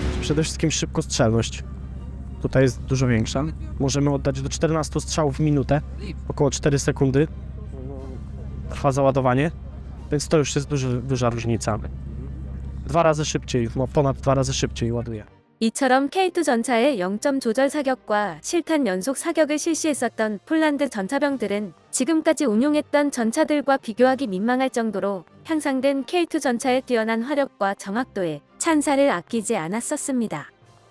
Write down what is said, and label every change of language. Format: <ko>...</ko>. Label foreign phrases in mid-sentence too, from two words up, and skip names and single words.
<pl>Przede wszystkim szybkostrzelność. Tutaj jest dużo większa. Możemy oddać do 14 strzałów w minutę, około 4 sekundy trwa załadowanie, więc to już jest duża różnica. 2 razy szybciej, ponad 2 razy szybciej ładuje.</pl> <ko>이처럼 K2 전차의 0점 조절 사격과 실탄 연속 사격을 실시했었던 폴란드 전차병들은 지금까지 운용했던 전차들과 비교하기 민망할 정도로 향상된 K2 전차의 뛰어난 화력과 정확도에 찬사를 아끼지 않았었습니다.</ko>